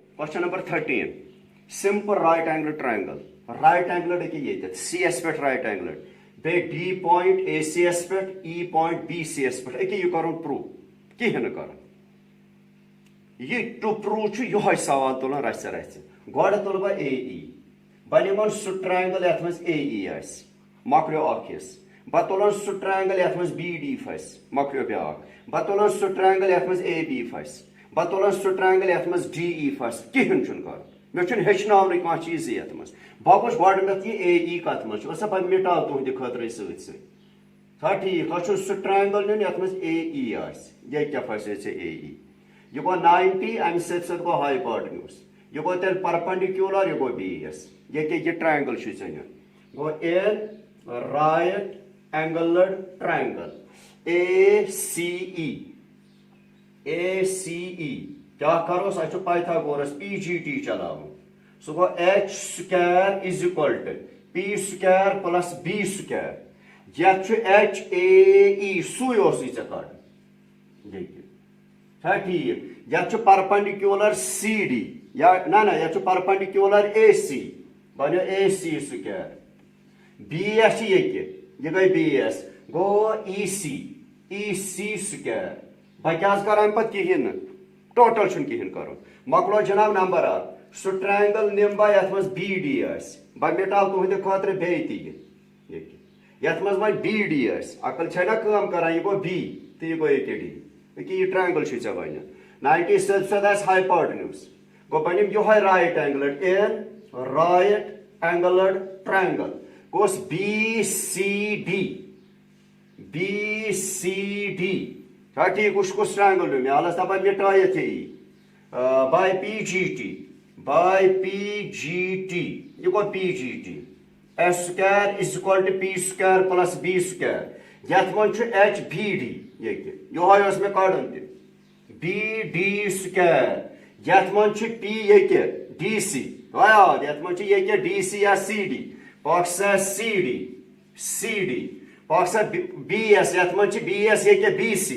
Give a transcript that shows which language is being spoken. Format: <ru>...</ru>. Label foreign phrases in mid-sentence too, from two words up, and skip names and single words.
<en>Question number 13. Simple right angle triangle. Right angle</en> <ks>ہے CS پہ</ks> <en>right angle.</en> <ks>بیٚیہِ D point ACS پہ E point BCS پہ یہ کرُن proof. کِہیٖنۍ نہٕ کرُن. یہ</ks> <en>to prove</en> <ks>چھُ یہوے سوال تُلان رژھِ رژھِ. گۄڈٕ تُلہٕ بہٕ AE. بہٕ نِمن سُہ ٹرٛینگل یتھ منٛز AE آسہِ. مۄکلیو اکھ حصہٕ. بہٕ تُلن سُہ ٹرٛینگل یتھ منٛز BD پھسہِ. مۄکلیو بیٛاکھ. بہٕ تُلن سُہ ٹرٛینگل یتھ منٛز AB پھسہِ. بہٕ تُلن سُہ ٹرٛینگل یتھ منٛز DE پھسہِ. کِہیٖنۍ چھُنہٕ کرُن. مےٚ چھُنہٕ ہیٚچھناونٕے کانٛہہ چیٖزٕے یتھ منٛز. بہٕ وٕچھٕ گۄڈٕنیتھ یہِ AE کتھ منٛز چھُ. وسا بہٕ مِٹاو تُہنٛدِ خٲطرٕ سۭتۍ سۭتۍ. چھا ٹھیٖک؟ تۄہہِ چھُو سُہ ٹرٛینگل نیُن یتھ منٛز AE آسہِ. ییٚتہِ کیٛاہ پھسہِ ژےٚ AE. یہ گو 90 امہ سۭتۍ گو ہائیپوٹنیوس. یہ گو تیل پرپنڈیکولر یہ گو بیس. یہ ٹرائنگل چھ ژےٚ نیُن. گو</ks> <en>in right angled triangle</en> <ks>ACE. کیا کروس اچھو پائتھاگورس PGT چلاو.</ks> <en>so go H square is equal to P square plus B square.</en> <ks>یتھ چھ HAE سوے اوسٕے ژےٚ کڑُن. ٹھیک یتھ پرپنڈیکولر CD یا نہ یتھ پرپنڈیکولر AC بنو AC سکوائر. BS یہ گئی BS گو EC سکوائر. بہٕ کیٛاہ کرٕ امہِ پتہٕ کِہیٖنۍ نہٕ. ٹوٹل چھُنہٕ کِہیٖنۍ کرُن. مۄکلو جناب نمبر اکھ. سُہ ٹرٛینگل نِمہٕ بہٕ یتھ منٛز BD آسہِ. بہٕ مِٹاو تُہنٛدِ خٲطرٕ بیٚیہِ تہِ یہِ یتھ منٛز وۄنۍ BD آسہِ. عقل چھےٚ نا کٲم کران. یہِ گوٚو B تہٕ یہِ گوٚو ییٚکیٛاہ D. یہ ٹرائنگل چھ ژےٚ وۄنۍ. 90 سۭتۍ آسہِ ہائیپوٹنیوس. گوٚو بہٕ نِمہٕ یِہوے</ks> <en>right angled in right angled triangle.</en> <ks>کُس BCD. چھا ٹھیک؟ وٕچھ کُس ٹرائنگل نیُن. مےٚ آلس دپان مِٹٲیِتھ یہِ باے PGT. یہ گوٚو PGT.</ks> <en>S square is equal to P square plus B square.</en> <ks>یتھ منٛز چھُ HBD. یہوے اوس مےٚ کڑُن تہِ. BD سکوائر. یتھ منٛز چھُ P ییٚکیٛاہ DC. یاد یتھ منٛز چھُ ییٚکیٛاہ DC یا CD. پکھ سا CD. پکھ سا BS. یتھ منٛز چھُ BS ییٚکیٛاہ BC.</ks>